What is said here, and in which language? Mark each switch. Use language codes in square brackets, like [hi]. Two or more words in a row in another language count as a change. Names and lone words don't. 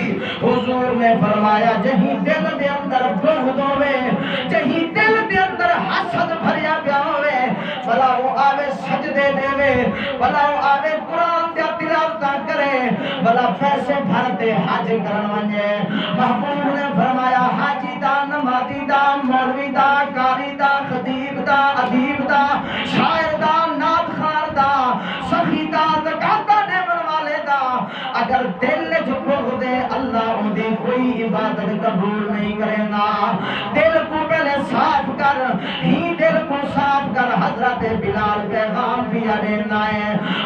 [skr] حضور نے فرمایا جہیں دل دے اندر بغض ہوئے، جہیں دل دے اندر حسد بھریا پیا ہوئے، بھلا وہ آوے سجدے دے وے، بھلا وہ آوے قرآن دے تلاوتاں کرے، بھلا پیسے بھرتے حج کرن ونجے۔ محبوب نے فرمایا حاجی دا، نمازی دا، مولوی دا، قاری دا، خطیب دا، ادیب دا، شاعر دا، نعت خوان دا، سخی دا، زکات دیون والے دا، اگر دل بغض دے اللہ ان دی [ur] کوئی عبادت قبول نہیں کرے گا۔ دل کو پہلے صاف کر، ہی دل کو صاف کر، حضرت بلال پیغام بھی دینا ہے۔